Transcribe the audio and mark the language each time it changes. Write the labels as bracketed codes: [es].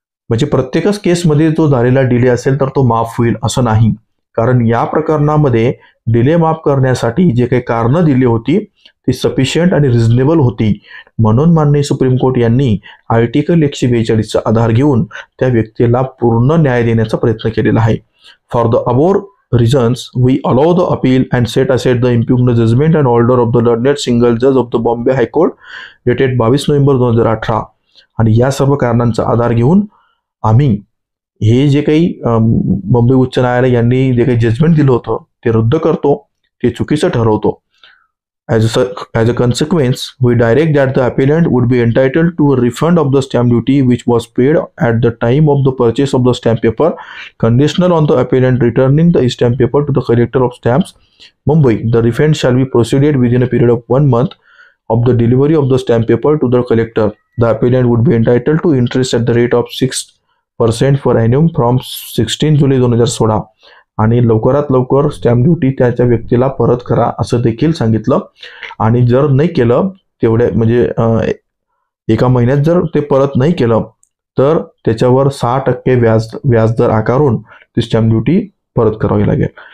[mr] म्हणजे प्रत्येकच केसमध्ये जो झालेला डिले असेल तर तो माफ होईल असं नाही, कारण या प्रकरणामध्ये डिले माफ करण्यासाठी जे काही कारणं दिली होती ती सफिशियंट आणि रिझनेबल होती. म्हणून माननीय सुप्रीम कोर्ट यांनी आर्टिकल 142चा आधार घेऊन त्या व्यक्तीला पूर्ण न्याय देण्याचा प्रयत्न केलेला आहे. [en] For the above reasons, we allow the appeal and set aside the impugned judgment and order of the learned single judge of the Bombay High Court dated 22 November 2018. [mr] आणि या सर्व कारणांचा आधार घेऊन आम्ही हे जे काही मुंबई उच्च न्यायालय यांनी जे काही जजमेंट दिलं होतं ते रद्द करतो, ते चुकीचं ठरवतो. [en] As a consequence, we direct that the appellant would be entitled to a refund of the stamp duty which was paid at the time of the purchase of the stamp paper, conditional on the appellant returning the stamp paper to the collector of stamps, Mumbai. The refund shall be proceeded within a period of 1 month of the delivery of the stamp paper to the collector. The appellant would be entitled to interest at the rate of 6% per annum from 16 July 2016. [mr] आणि लवकरात लवकर stamp duty त्याच्या व्यक्तीला परत करा असं देखील सांगितलं. आणि जर नाही केलं तेवढे म्हणजे 1 महिन्यात जर ते परत नाही केलं तर त्याच्यावर 6% व्याजदर आकारून ती स्टॅम्प ड्युटी परत करावी लागेल.